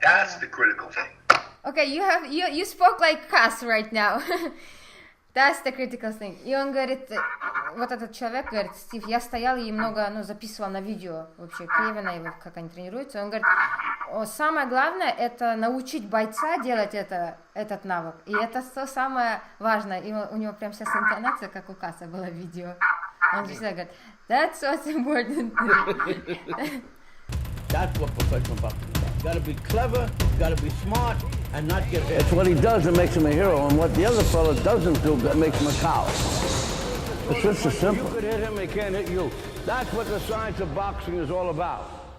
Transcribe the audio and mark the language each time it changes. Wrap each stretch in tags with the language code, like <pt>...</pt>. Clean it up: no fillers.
<en>That's the critical thing. Okay, you spoke like Cus right now. That's the critical thing.</en> <ru>И он говорит, вот этот человек говорит, Стив, я стоял и много, записывал на видео вообще Кевина, его, как они тренируются. Он говорит, самое главное, это научить бойца делать этот навык. И это то самое важное. И у него прям сейчас интонация, как у Casa было в видео. Он всегда говорит,</ru> <en>that's what's important. That's what professional boxing is about. Gotta be clever, gotta be smart, and not get hit. It's what he does that makes him a hero, and what the other fellow doesn't do that makes him a cow. It's just as simple. You could hit him, he can't hit you. That's what the science of boxing is all about.</en>